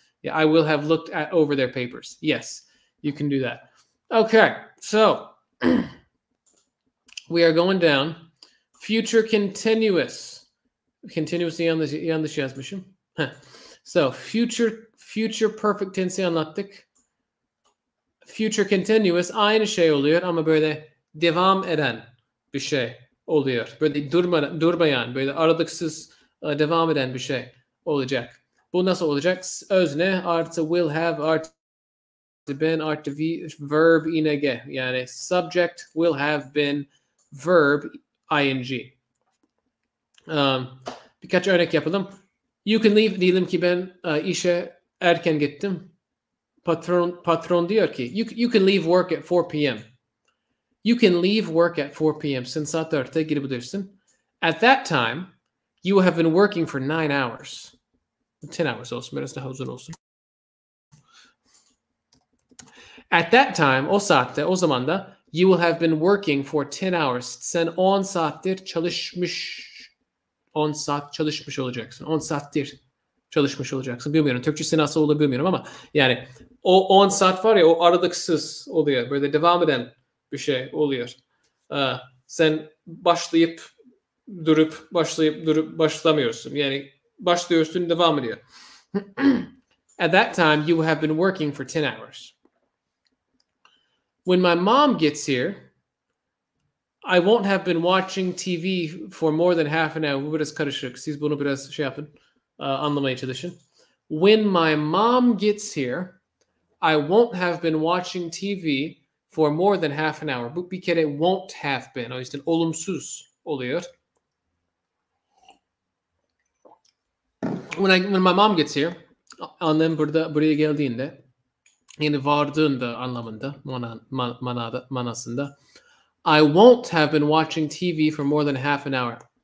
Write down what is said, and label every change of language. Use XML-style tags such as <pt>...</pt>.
<en>Yeah, I will have looked over their papers. Yes, you can do that. Okay, so we are going down. Future continuous.</en> <tr>Continuously yanlış yazmışım. So future perfect tense'i anlattık. Future continuous aynı şey oluyor ama böyle devam eden bir şey oluyor. Böyle durmayan, böyle aralıksız devam eden bir şey olacak. Bu nasıl olacak? Özne artı will have artı been artı verb ing. Yani subject will have been verb ing. Birkaç örnek yapalım.</tr> <en>You can leave</en> <tr>diyelim ki ben işe erken gittim. Patron diyor ki</tr> <en>you can leave work at 4 p.m. You can leave work at 4 p.m.</en> <tr>Sen saat 4'te gidebilirsin.</tr> <en>At that time, you have been working for 9 hours.</en> <tr>10 hours olsun, biraz daha uzun olsun.</tr> <en>At that time,</en> <tr>o saatte, o zamanda,</tr> <en>you will have been working for 10 hours.</en> <tr>Sen 10 saattir çalışmış 10 saat çalışmış olacaksın. 10 saattir çalışmış olacaksın. Bilmiyorum. Türkçesi nasıl olur bilmiyorum ama yani o 10 saat var ya o aralıksız oluyor. Böyle devam eden bir şey oluyor. Sen başlayıp durup başlamıyorsun. Yani başlıyorsun devam ediyor.</tr> <en>At that time you have been working for 10 hours. When my mom gets here, I won't have been watching TV for more than half an hour.</en> <tr>Bu biraz karışık. Siz bunu biraz şey yapın. Anlamaya çalışın.</tr> <en>When my mom gets here, I won't have been watching TV for more than half an hour.</en> <tr>Bu bir kere won't have been. O yüzden olumsuz oluyor.</tr> <en>When my mom gets here,</en> <tr>annem buraya geldiğinde, yani vardığında anlamında, manasında,</tr> <en>I won't have been watching TV for more than half an hour.</en>